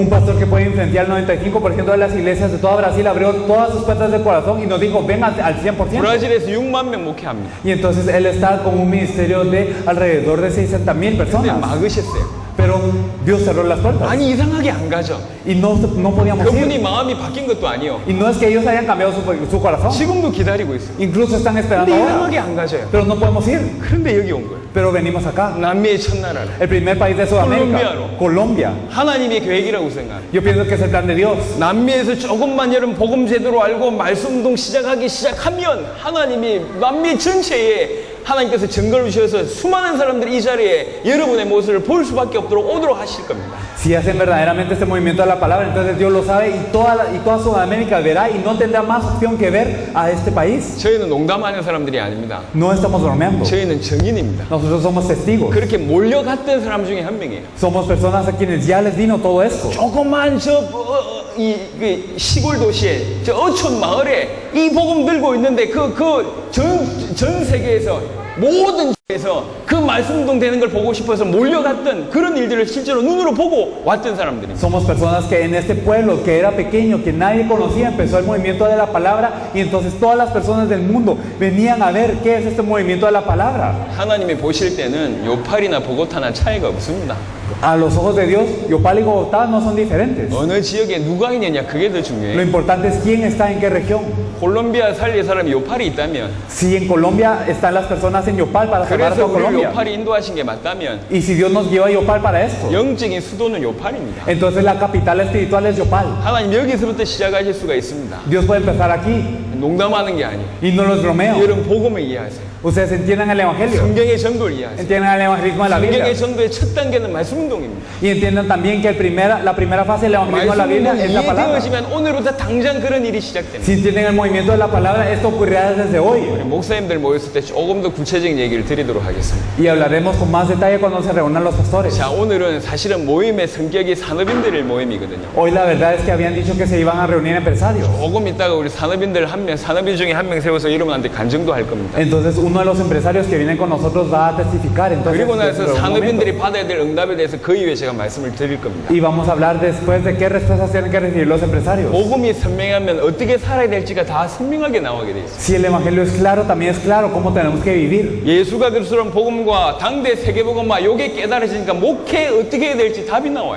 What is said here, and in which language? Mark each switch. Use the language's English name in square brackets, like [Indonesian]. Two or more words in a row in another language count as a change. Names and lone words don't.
[Spanish] Un pastor que puede influenciar el 95% de las iglesias de toda Brasil abrió todas sus puertas del corazón y nos dijo, vengan al 100%. [Korean] 브라질에서 6만 명 목회합니다. [Spanish] Y entonces él está con un ministerio de alrededor de 60,000 [Korean] 근데 [Spanish] personas. [Korean] 막으셨어요. [Spanish] Pero Dios cerró las puertas. [Korean] 아니 이상하게 안 가죠. [Spanish] Y no podíamos [Korean] 그분이 [Spanish] ir. [Korean] 마음이 바뀐 것도 아니에요. [Spanish] Y no es que ellos hayan cambiado su corazón. [Korean] 지금도 기다리고 있어요. [Spanish] Incluso están [Korean] 근데 [Spanish] esperando ahora. [Korean] 이상하게 안 가져요. [Spanish] Pero no podemos ir. [Korean] 그런데 여기 온 거예요. [Spanish] Pero venimos acá. [Korean] 남미의 첫 나라를. [Spanish] El primer país de Sudamérica. Colombiano. Colombia. [Korean] 하나님의 계획이라고 생각해요. [Spanish] Yo pienso que es el plan de Dios. [Korean] 남미에서 조금만 여러분 복음 제대로 알고 말씀 운동 시작하기 시작하면 하나님이 남미 전체에 하나님께서 증거를 주셔서 수많은 사람들이 이 자리에 여러분의 모습을 볼 수밖에 없도록 오도록 하실 겁니다. [Spanish] Si hacen verdaderamente este movimiento de la palabra, entonces Dios lo sabe y toda Sudamérica verá y no tendrá más opción que ver a este país. [Korean] 저희는 농담하는 사람들이 아닙니다. [Spanish] No estamos bromeando. [Korean] 저희는 증인입니다. [Spanish] Nosotros somos testigos. [Korean] 그렇게 몰려갔던 사람 중에 한 명이에요. [Spanish] Somos personas a quienes ya les vino todo esto. [Korean] 조그만 이 시골 도시에 저 어촌 마을에 이 복음 들고 있는데 전 세계에서 모든 에서 그 말씀 운동 되는 걸 보고 싶어서 몰려갔던 그런 일들을 실제로 눈으로 보고 왔던 사람들입니다. [Spanish] Somos personas que en este pueblo que era pequeño, que nadie conocía, empezó el movimiento de la palabra y entonces todas las personas del mundo venían a ver qué es este movimiento de la palabra. [Korean] 하나님이 보실 때는 요팔이나 보고타나 차이가 없습니다. [Spanish] A los ojos de Dios, Yopal y Bogotá no son diferentes. [Korean] 어느 지역에 누가 있느냐 그게 더 Lo 중요해요. [Spanish] importante es quién está en qué región. [Korean] 콜롬비아 살릴 사람이 요팔이 있다면 [Spanish] Si en Colombia están las personas en Yopal para salvar a [Korean] 그래서 toda 우리를 [Spanish] Colombia. [Korean] 요팔이 인도하신 게 맞다면 [Spanish] Y si Dios nos lleva a Yopal para esto, [Korean] 영적인 수도는 요팔입니다. [Spanish] entonces la capital espiritual es Yopal. [Korean] 하나님 여기서부터 시작하실 수가 있습니다. [Spanish] Dios puede empezar aquí [Korean] 농담하는 게 아니에요. [Spanish] y no los bromeo. [Korean] 여러분 복음을 이해하세요. [Spanish] Ustedes entiendan el evangelio, [Korean] 성경의 전도를 이해하세요. [Spanish] entiendan el evangelismo de la Biblia [Korean] 성경의 전도의 첫 단계는 말씀 운동입니다. [Spanish] y entiendan también que la primera fase del evangelismo de la [Korean] 말씀 Biblia 운동이 [Spanish] es la palabra. [Korean] 이해되어지면 오늘부터 당장 그런 일이 시작됩니다. [Spanish] Si entienden el movimiento de la palabra, esto ocurrirá desde hoy. [Korean] 우리 목사님들 모였을 때 조금 더 구체적인 얘기를 드리도록 하겠습니다. [Spanish] Y hablaremos con más detalle cuando se reúnan los pastores. [Korean] 자, 오늘은 사실은 모임의 성격이 산업인들의 모임이거든요. [Spanish] Hoy la verdad es que habían dicho que se iban a reunir empresarios. [Korean] 조금 있다가 우리 산업인들 한 명, 산업인 중에 한 명 세워서 여러분한테 간증도 할 겁니다. [Spanish] Entonces uno de los empresarios que vienen con nosotros va a testificar. Entonces, [Korean] 그리고 나서 [Spanish] dentro de un [Korean] 산업인들이 [Spanish] momento. [Korean] 받아야 될 응답에 대해서 그 이후에 제가 말씀을 드릴 겁니다. [Spanish] Y vamos a hablar después de qué respuestas tienen que recibir los empresarios. [Korean] 복음이 선명하면 어떻게 살아야 될지가 다 선명하게 나오게 돼 있어요. [Spanish] Si el evangelio es claro, también es claro cómo tenemos que vivir. [Korean] 예수가 그리스도란 복음과 당대 세계복음화 요게 깨달아지니까 목회 어떻게 해야 될지 답이 나와요.